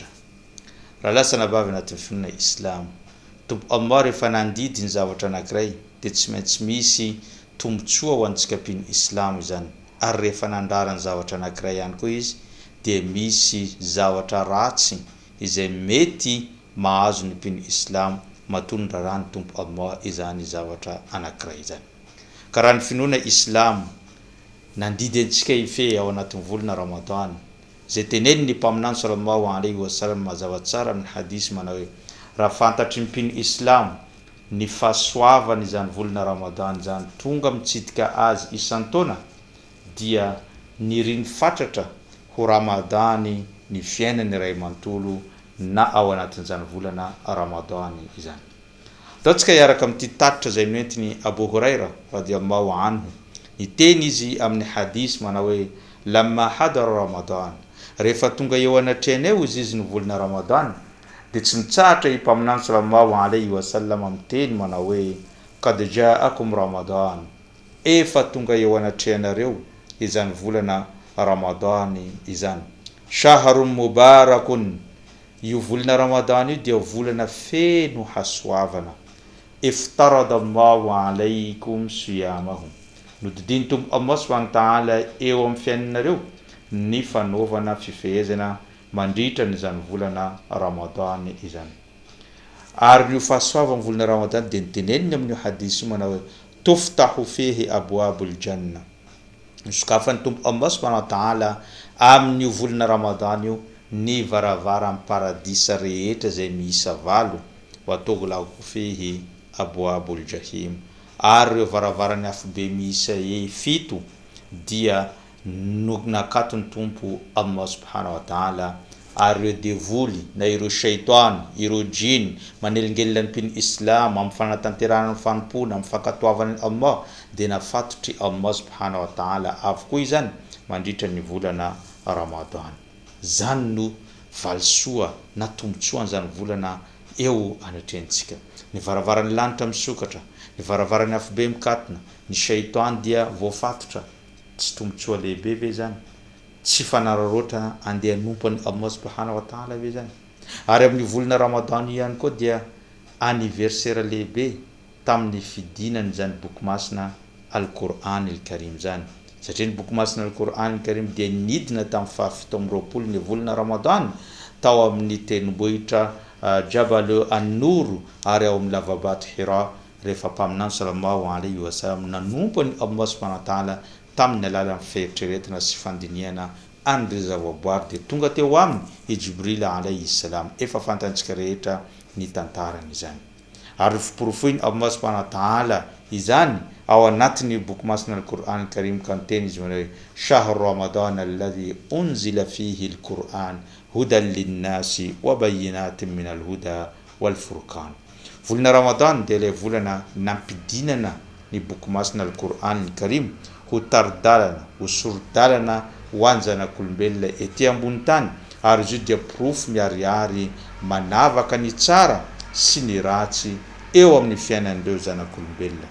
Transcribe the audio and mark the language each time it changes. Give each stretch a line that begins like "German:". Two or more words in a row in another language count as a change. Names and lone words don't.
Malagasy: Raha lasana bavy anatin'ny finoana islam, tombo Allah rehefa nandidy ny zavatra anankiray dia tsy maintsy misy tombotsoa ho antsika mpino islam izany, ary rehefa nandrara ny zavatra anankiray ihany koa izy dia misy zavatra ratsy izay mety mahazo ny mpino islam matondra rany tompo Allah izany zavatra anankiray izany. Ka raha ny finoana islam nandidy antsika ife ao anatin'ny volana ramadan, zay teneniny ny mpaminany
Arabic: صلى الله عليه وسلم
Malagasy: mazava tsara amin'ny hadisy manao hoe raha fantatry ny mpino islam ny fahasoavany izany volana ramadan izany tonga mitsidika azy isan-taona dia niriny fatratra ho ramadany ny fiainany iray manontolo na ao anatin'izany volana ramadany izany. Ataontsika hiaraka amin'ity tatitra izay noentiny Abu Huraira
Arabic: رضي الله عنه,
Malagasy: niteny izy amin'ny hadisy manao hoe
Arabic: لما حضر رمضان,
Malagasy: rehefa tonga eo anatrehany eo izy ny volana ramadan dia tsy mitsahatra impaminany
Arabic: صلى الله عليه وسلم
Malagasy: amin'ny teny manao hoe
Arabic: قد جاءكم رمضان,
Malagasy: efa tonga eo anatrehanareo izany volana ramadany izany,
Arabic: شهر مبارك,
Malagasy: io volana ramadan io dia volana feno hasoavana,
Arabic: افترض الله عليكم صيامه,
Malagasy: nodidiny tombo Allah
Arabic: سبحانه وتعالى
Malagasy: eo amin'ny fiainanareo ny fanaovana fifehezana mandritra n'izany volana ramadan izany. Ary io fahasoavana volana ramadan dia niteneniny amin'ny hadisy manao hoe
Arabic: تفتح فيه أبواب الجنة,
Malagasy: sokafan'ny tombo Allah
Arabic: سبحانه وتعالى
Malagasy: amin'io volana ramadan io ny varavaran'ny paradisa rehetra izay miisa 7,
Arabic: وتغلق فيه أبواب الجحيم,
Malagasy: ary ireo varavaran'ny afobe miisa 7 dia nakatony tompo Allah
Arabic: سبحانه وتعالى,
Malagasy: ary ireo devoly na ireo shaitan, ireo jin manelingelina ny mpino islam amin'ny fanatanterahana ny fanompona amin'ny fankatoavany Allah dia nafatotry Allah
Arabic: سبحانه وتعالى
Malagasy: avokoa izany mandritra ny volana ramadan. Zany no valsoa na tombotsoa an'izany volana eo anatrehantsika. Ny varavaran'ny lanitra misokatra, ny varavaran'ny afobe mikatona, ny shaitan dia voafatotra. Tsy tombotsoa lehibe ve zany? Tsy fanararaotra andeha anompany Allah
Arabic: سبحانه وتعالى
Malagasy: ve zany? Ary amin'ny volana ramadan ihany koa dia anniversaire lehibe tamin'ny fidinany zany boky masina al-Qur'an al-Karim zany, satria ny boky masina al-Qur'an al-Karim dia nidina tamin'ny fahafito amby roapolo ny volana ramadan tao amin'ny tendrombohitra Jabal an-Nur ary ao amin'ny lavabato Hira, rehefa mpaminany
Arabic: صلى الله عليه وسلم
Malagasy: nanompany Allah
Arabic: سبحانه وتعالى
Malagasy: tamin'ny alalan'ny fieritreretana sy fandiniana an'ireo zavaboary dia tonga teo aminy i Jibril
Arabic: عليه السلام,
Malagasy: efa fantantsika rehetra ny tantarany izany. Ary fiporofoiny Allah
Arabic: سبحانه وتعالى
Malagasy: izany ao anatin'ny boky masina al-Qur'an al-Karim ka niteny izy manao hoe
Arabic: شهر رمضان الذي أنزل فيه القرآن هدى للناس وبينات من الهدى والفرقان.
Malagasy: Volana ramadan dia ilay volana nampidinana ny boky masina al-Qur'an al-Karim ho taridalana, ho sorodalana ho an'ny zanak'olombelona ety ambony tany, ary izy dia porofo miharihary manavaka ny tsara sy ny ratsy eo amin'ny fiainan'ireo zanak'olombelona.